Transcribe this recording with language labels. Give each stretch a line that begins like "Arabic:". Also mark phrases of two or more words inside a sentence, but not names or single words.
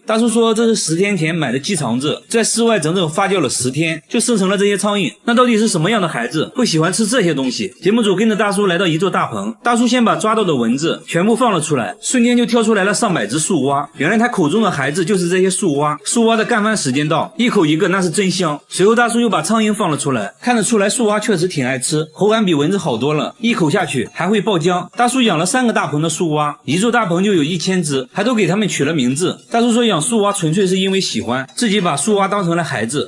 Chinese: 大叔說這是10天前買的雞腸子，在室外整整發酵了10天，就生成了這些蒼蠅。那到底是什麼樣的孩子會喜歡吃這些東西？節目組跟着大叔來到一座大棚，大叔先把抓到的蚊子全部放了出來，瞬間就跳出來了上百隻樹蛙。原來他口中的孩子就是這些樹蛙。树蛙的乾飯時間到，一口一個，那是真香。隨後大叔又把蒼蠅放了出來，看得出來树蛙確實挺愛吃，口感比蚊子好多了，一口下去還會爆漿。大叔養了3個大棚的樹蛙，一座大棚就有1000隻，還都給他們取了名字。大叔說養樹蛙純粹是因為喜歡，自己把樹蛙當成了孩子。